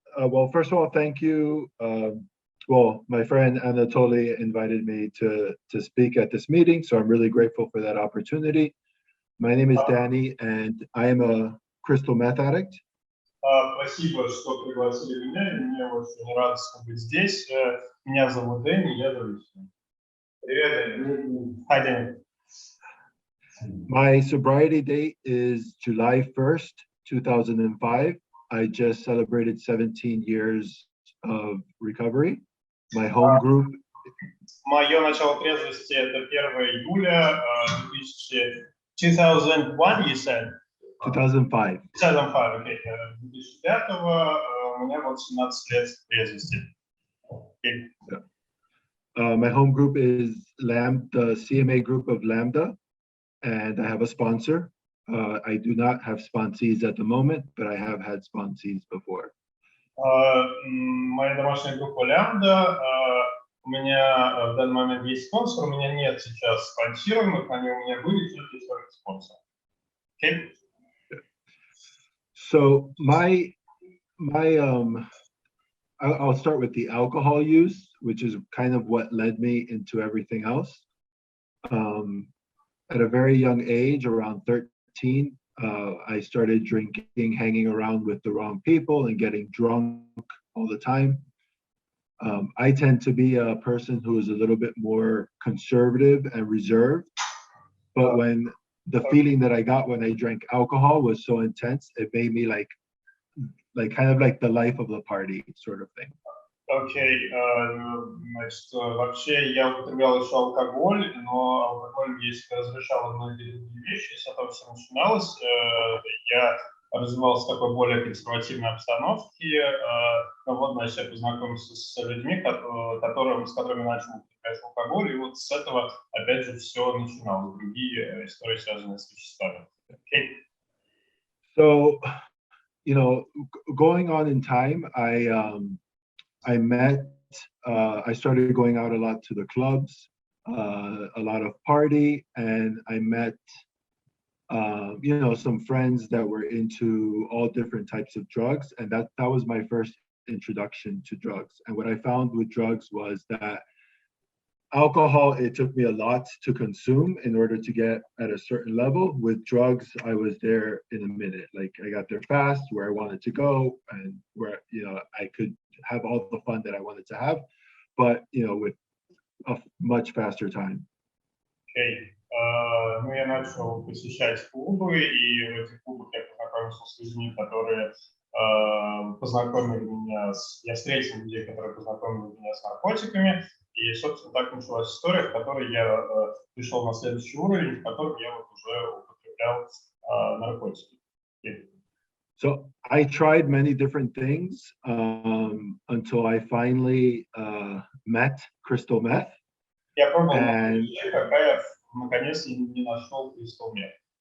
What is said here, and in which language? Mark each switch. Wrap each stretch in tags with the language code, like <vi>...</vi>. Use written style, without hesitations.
<en>Well, first of all, thank you. Well, my friend Anatoly invited me to speak at this meeting, so I'm really grateful for that opportunity. My name is Danny, and I am a crystal meth addict.</en> <ru>Спасибо, что пригласили меня, и мне очень радостно быть здесь. Меня зовут Дэнни, я зависимый. Привет, Дэнни.</ru> <en>Hi,</en> <ru>Дэнни.</ru> <en>My sobriety date is July 1st, 2005. I just celebrated 17 years of recovery. My home group.</en> <ru>Мое начало трезвости это 1 июля 2001,</ru> <en>you said? 2005.</en> <ru>2005, окей. 2005 у меня вот 17 лет трезвости.</ru> <en>My home group is the CMA group of Lambda, and I have a sponsor. I do not have sponsees at the moment, but I have had sponsees before.</en> <ru>Моя домашняя группа Лямбда. У меня в данный момент есть спонсор, у меня нет сейчас спонсируемых, они у меня были, сейчас есть только спонсор.</ru> <en>Okay? So I'll start with the alcohol use, which is kind of what led me into everything else. At a very young age, around 13, I started drinking, hanging around with the wrong people and getting drunk all the time. I tend to be a person who is a little bit more conservative and reserved, but when the feeling that I got when I drank alcohol was so intense, it made me like kind of like the life of the party sort of thing.</en> <ru>Окей, значит, вообще я употреблял еще алкоголь, но алкоголь мне разрешал многие другие вещи, с этого все начиналось. Я развивался в такой более консервативной обстановке, но вот, значит, я познакомился с людьми, с которыми начал употреблять алкоголь, и вот с этого, опять же, все начиналось, другие истории, связанные с веществами.</ru> <en>Okay. So, you know, going on in time, I started going out a lot to the clubs, a lot of party, and I met, you know, some friends that were into all different types of drugs, and that was my first introduction to drugs. And what I found with drugs was that alcohol, it took me a lot to consume in order to get at a certain level. With drugs, I was there in a minute. Like I got there fast, where I wanted to go, and where, you know, I could have all the fun that I wanted to have, but, you know, with a much faster time. Okay.</en> <ru>Ну, я начал посещать клубы, и в этих клубах я познакомился с людьми, которые познакомили меня я встретил людей, которые познакомили меня с наркотиками, и, собственно, так началась история, в которой я пришел на следующий уровень, в котором я вот уже употреблял наркотики.</ru> <en>So I tried many different things until I finally met crystal meth.</en> <ru>Я пробовал много вещей, пока я наконец не нашел crystal meth.</ru>